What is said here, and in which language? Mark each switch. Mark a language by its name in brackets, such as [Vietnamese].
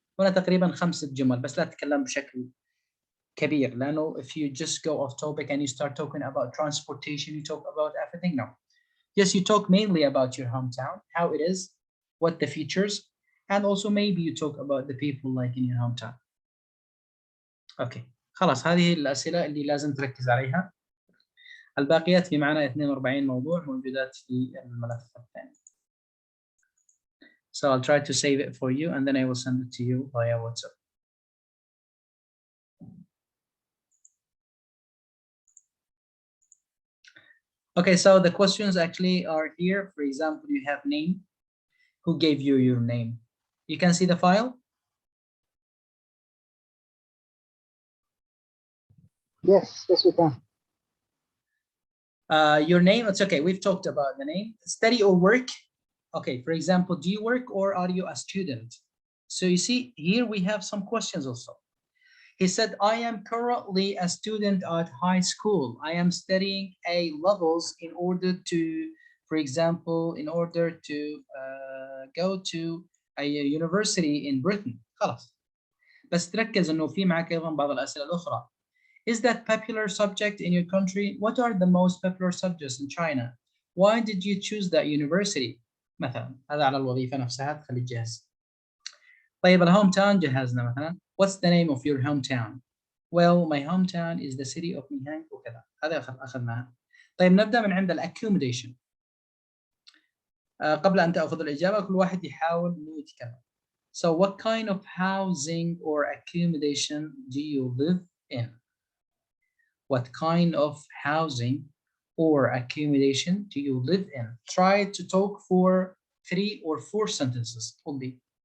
[Arabic] هنا تقريبا 5 جمل بس لا تتكلم بشكل كبير لأنه [English] if you just go off topic and you start talking about transportation, you talk about everything. No. Yes, you talk mainly about your hometown, how it is, what the features, and also maybe you talk about the people like in your hometown. Okay. [Arabic] خلاص هذه الأسئلة اللي لازم تركز عليها. الباقيات في معنا 42 موضوع موجودات في الملف الثاني. [English] So I'll try to save it for you and then I will send it to you via WhatsApp. Okay, so the questions actually are here. For example, you have name. Who gave you your name? You can see the file? Yes, we can. Your name, it's okay. We've talked about the name. Study or work? Okay, for example, do you work or are you a student? So you see, here we have some questions also. He said, I am currently a student at high school. I am studying A levels in order to, for example, in order to go to a university in Britain. [Arabic] خلاص. بس تركز إنه في معك أيضا بعض الأسئلة الأخرى. [English] Is that popular subject in your country? What are the most popular subjects in China? Why did you choose that university? [Arabic] مثلا هذا على الوظيفة نفسها تخليك جاهز. طيب الهوم تاون جهزنا مثلا. [English] What's the name of your hometown? Well, my hometown is the city of Nihang [Arabic] وكذا. هذا أخذناها. طيب نبدأ من عند [English] accommodation. [Arabic] قبل أن تأخذ الإجابة كل واحد يحاول إنه يتكلم. [English] So what kind of housing or accommodation do you live in? What kind of housing or accommodation do you live in? Try to talk for 3 or 4 sentences only.